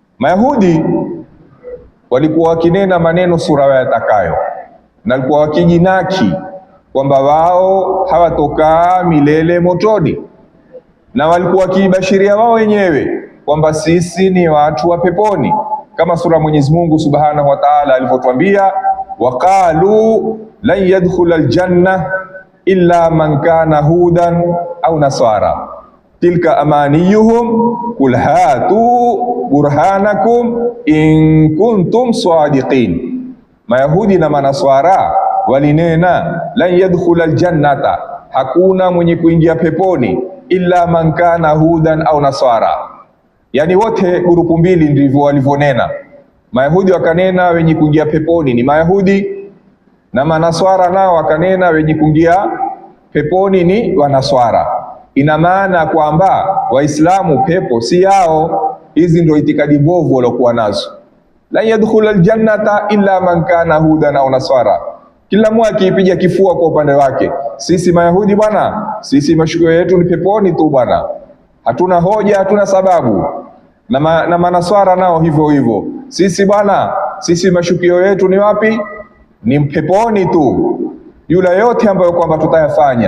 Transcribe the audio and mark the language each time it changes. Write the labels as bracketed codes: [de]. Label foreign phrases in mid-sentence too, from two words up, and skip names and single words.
[sw] Mayahudi walikuwa wakinena maneno sura yatakayo, na walikuwa wakijinaki kwamba wao hawatokaa milele motoni, na walikuwa wakibashiria wao wenyewe kwamba sisi ni watu wa peponi, kama sura Mwenyezi Mungu [ar] سبحانه وتعالى [sw] alivyotwambia, [ar] وقالوا لن يدخل الجنة إلا من كان هودا أو نصارى تلك أمانيهم قل هاتوا برهانكم إن كنتم صادقين. [sw] Mayahudi na manaswara walinena [ar] لن يدخل الجنة, [sw] hakuna mwenye kuingia peponi, [ar] إلا من كان هودا أو نصارى. [sw] Yani wote grupu mbili ndivyo walivyonena. Mayahudi wakanena wenye kuingia peponi ni Mayahudi, na manaswara nao wakanena wenye kuingia peponi ni wanaswara. Ina maana kwamba Waislamu pepo si yao. Hizi ndio itikadi mbovu waliokuwa nazo. [ar] لا يدخل الجنة إلا من كان هودا أو نصارى. [sw] Kila mmoja akipiga kifua kwa upande wake, sisi Mayahudi bwana, sisi mashukio yetu ni peponi tu bwana, hatuna hoja, hatuna sababu. Na manaswara nao hivyo hivyo, sisi bwana, sisi mashukio yetu ni wapi? Ni peponi tu, yule yote ambayo kwamba tutayafanya.